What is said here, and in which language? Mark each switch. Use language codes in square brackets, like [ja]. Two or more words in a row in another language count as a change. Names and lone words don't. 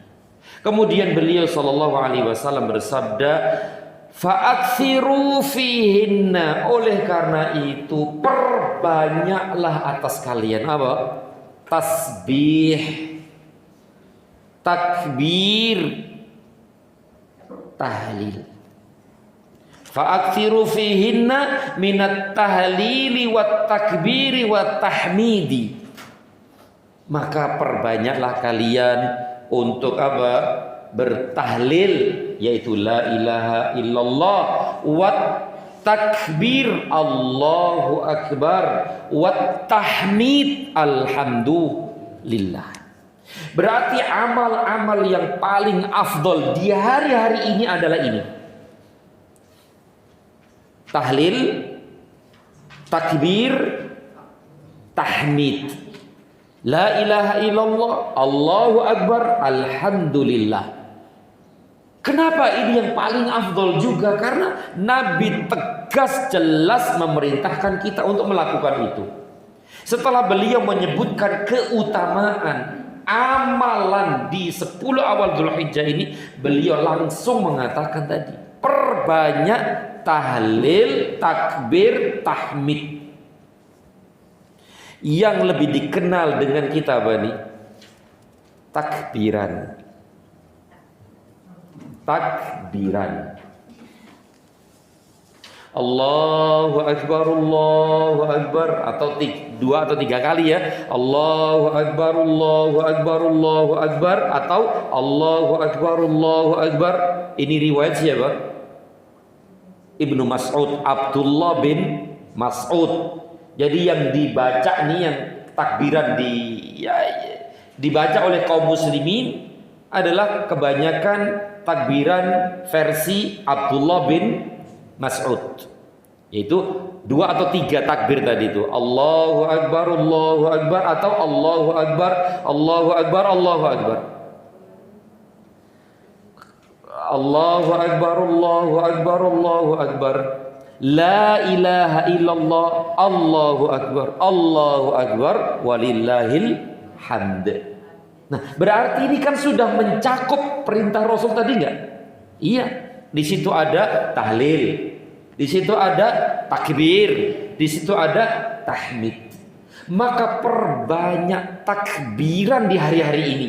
[id] Kemudian beliau SAW bersabda, [ar] فأكثروا فيهن, [id] oleh karena itu perbanyaklah atas kalian apa? Tasbih, takbir, tahlil. [ar] فأكثروا فيهن من التهليل والتكبير والتحميد. [id] Maka perbanyaklah kalian untuk apa? Bertahlil, yaitu [ar] لا إله إلا الله والتكبير الله أكبر, والتحميد الحمد لله. [id] Berarti amal-amal yang paling afdol di hari-hari ini adalah ini: [ar] تهليل، تكبير، تحميد، لا إله إلا الله، الله أكبر، الحمد لله. [id] Kenapa ini yang paling afdol juga? Karena Nabi tegas jelas memerintahkan kita untuk melakukan itu. Setelah beliau menyebutkan keutamaan amalan di 10 awal Dzulhijjah ini, beliau langsung mengatakan tadi, perbanyak tahlil, takbir, tahmid. Yang lebih dikenal dengan kita apa nih? Takbiran. Takbiran. [ar] الله أكبر، الله أكبر, [id] atau 2 atau 3 kali ya. [ar] الله أكبر، الله أكبر، الله أكبر، atau الله أكبر، الله أكبر. [id] Ini riwayat siapa? Ibnu Mas'ud, Abdullah bin Mas'ud. Jadi yang dibaca nih, yang takbiran dibaca oleh kaum muslimin adalah kebanyakan takbiran versi Abdullah bin Mas'ud, yaitu 2 atau 3 takbir tadi itu. [ar] الله أكبر، الله أكبر، atau الله أكبر، الله أكبر، الله أكبر. الله أكبر، الله أكبر، الله أكبر. لا إله إلا الله، الله أكبر، الله أكبر، ولله الحمد. [id] Nah, berarti ini kan sudah mencakup perintah Rasul tadi enggak? Iya. Di situ ada tahlil, di situ ada takbir, di situ ada tahmid. Maka perbanyak takbiran di hari-hari ini.